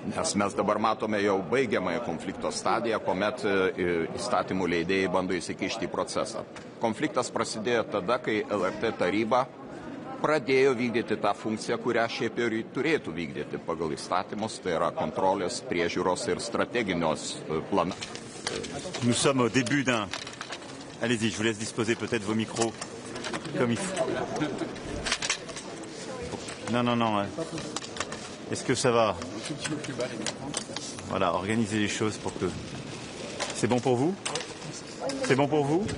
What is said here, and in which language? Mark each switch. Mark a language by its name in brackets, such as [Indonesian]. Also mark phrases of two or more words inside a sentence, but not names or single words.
[Lithuanian] Nes mes dabar matome jau baigiamąją konflikto stadiją, kuomet įstatymų leidėjai bando įsikišti į procesą. Konfliktas prasidėjo tada, kai LRT taryba pradėjo vykdyti tą funkciją, kurią šiaip ir turėtų vykdyti pagal įstatymus, tai yra kontrolės, priežiūros ir strateginios planų. [French] Nous sommes au début d'un... Allez-y, je vous laisse disposer peut-être vos micros comme il faut. Non, non, non. Est-ce que ça va? Voilà, organisez les choses pour que... C'est bon pour vous? C'est bon pour vous?